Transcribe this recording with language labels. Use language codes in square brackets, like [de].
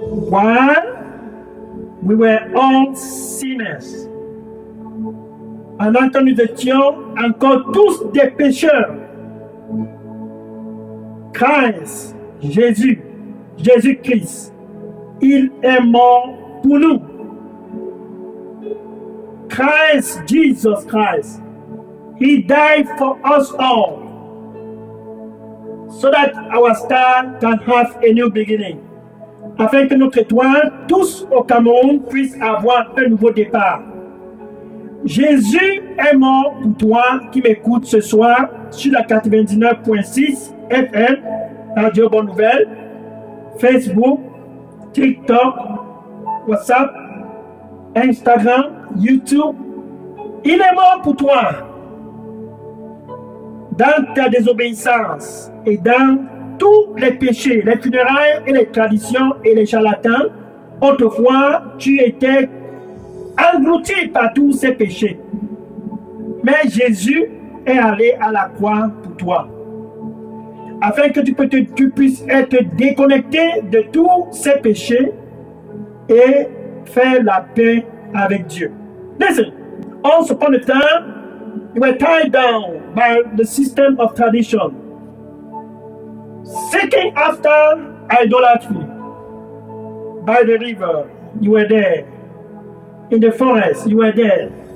[en] While we were all sinners, [fr] pendant que nous étions encore tous des pécheurs, Christ Jésus-Christ, il est mort pour nous. [en] Jesus Christ, he died for us all, so that our star can have a new beginning. [fr] Afin que notre étoile, tous au Cameroun, puissent avoir un nouveau départ. Jésus est mort pour toi qui m'écoutes ce soir sur la 99.6 FM, Radio Bonne Nouvelle, Facebook, TikTok, WhatsApp, Instagram, YouTube. Il est mort pour toi dans ta désobéissance et dans tous les péchés, les funérailles et les traditions et les charlatans. Autrefois, tu étais englouti par tous ces péchés. Mais Jésus est allé à la croix pour toi. Afin que tu puisses être déconnecté de tous ces péchés et faire la paix avec Dieu. [en] Listen, once upon a time, you were tied down by the system of tradition, seeking after idolatry. By the river, you were there. In the forest, you were there.